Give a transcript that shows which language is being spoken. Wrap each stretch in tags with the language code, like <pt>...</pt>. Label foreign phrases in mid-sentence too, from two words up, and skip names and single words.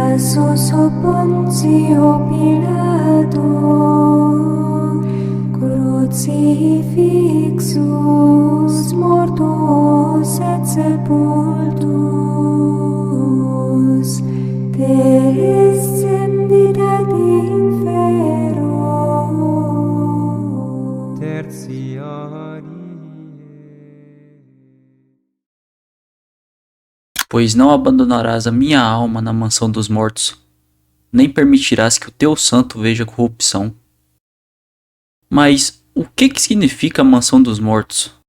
<la>Sotto Ponzio Pilato, crucifixus, mortus et sepultus, descendit ad infero. Tertiarie.</la> <pt>Pois não abandonarás a minha alma na mansão dos mortos, nem permitirás que o teu santo veja corrupção. Mas o que significa a mansão dos mortos?</pt>